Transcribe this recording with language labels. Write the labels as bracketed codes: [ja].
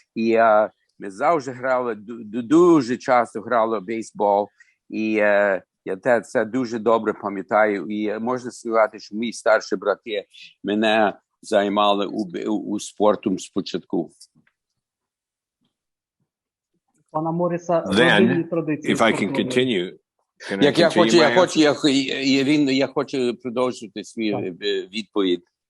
[uk] І ми завжди грали, дуже часто грали у бейсбол. І я це дуже добре пам'ятаю. І можна сказати, що мої старші брати мене займали у спорту спочатку. Пана Морріса, [en] Then, if I can continue, can I continue [uk] я хочу продовжити свою відповідь.